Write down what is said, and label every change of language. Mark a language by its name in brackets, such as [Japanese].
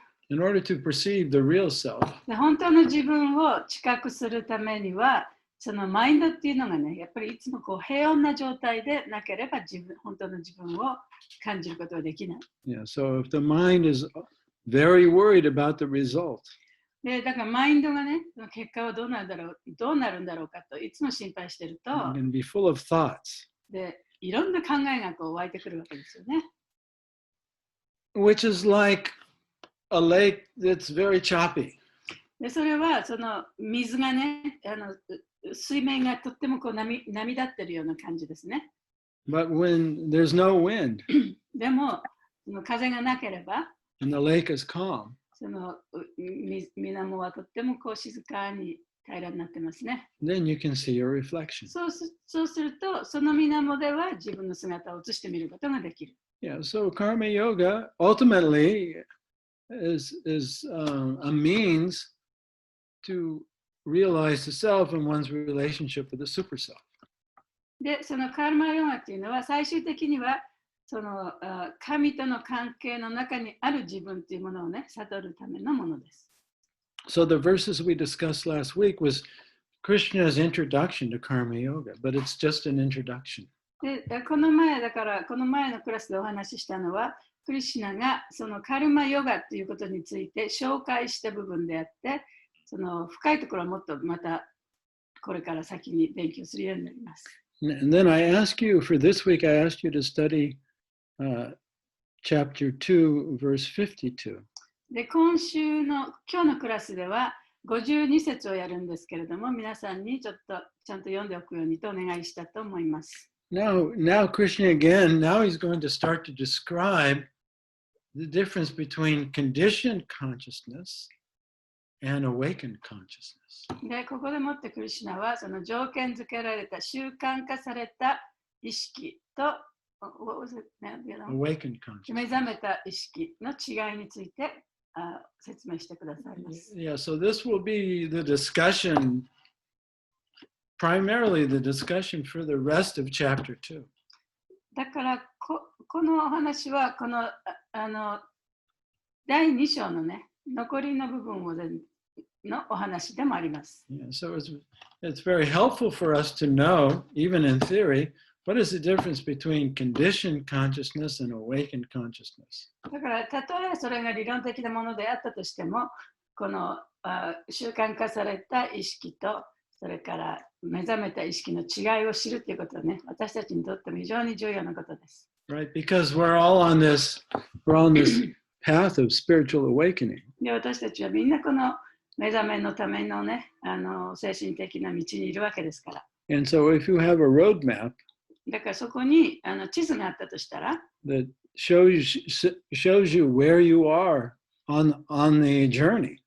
[English] In order to perceive the real self, [Japanese] 本当の自分を知覚するためには、そのマインドっていうのがね、やっぱりいつも平穏な状態でなければ本当の自分を感じることができない。 [English] Yeah, so if the mind is very worried about the result, [Japanese] で、だからマインドがね、結果はどうなるんだろうかといつも心配してると、 [English] it can be full of thoughts, [Japanese] で、いろんな考えが湧いてくるわけですよね。 [English] which is like a lake that's very choppy. [Japanese] で、それは水がね、水面がとっても波立ってるような感じですね。 [English] But when there's no wind [Japanese] でも、風がなければ、 [English] and the lake is calm, [Japanese] 水面はとっても静かに平らになってますね。 [English] then you can see your reflection. [Japanese] そうすると、その水面では自分の姿を映してみることができる。 [English] Yeah, so karma yoga ultimately is a means to realize the self and one's relationship with the super self. [Japanese] で、そのカルマヨガっていうのは最終的には神との関係の中にある自分というものをね、悟るためのものです。 [English] So the verses we discussed last week was Krishna's introduction to karma yoga, but it's just an introduction. [Japanese] で、この前のクラスでお話ししたのは、クリシュナがそのカルマヨガということについて紹介した部分であって、深いところはもっとまたこれから先に勉強するようになります。 [English] And then I ask you, for this week, I asked you to study chapter 2, verse 52. [Japanese] で、今日のクラスでは52節をやるんですけれども、皆さんにちゃんと読んでおくようにとお願いしたと思います。 [English] Now Krishna again, now he's going to start to describe the difference between conditioned consciousness and awakened consciousness. [Japanese] で、ここでもってクリシュナはその条件付けられた習慣化された意識と [English] Awakened consciousness. [Japanese] 目覚めた意識の違いについて説明してくださいます。 [English] Yeah, so this will be the discussion, primarily the discussion for the rest of chapter 2. [Japanese] だからこのお話はこの第2章のね、残りの部分のお話でもあります。 [English] Yeah, so it's very helpful for us to know, even in theory, what is the difference between conditioned consciousness and awakened consciousness. [Japanese] だからたとえそれが理論的なものであったとしても、この習慣化された意識とそれから目覚めた意識の違いを知るということはね、私たちにとっても非常に重要なことです。 [English] Right, because we're on this path of spiritual awakening. [Japanese] で、私たちはみんなこの目覚めのためのね、精神的な道にいるわけですから。 [English] And so if you have a roadmap [Japanese] だからそこに地図があったとしたら、 [English] that shows you where you are on the journey.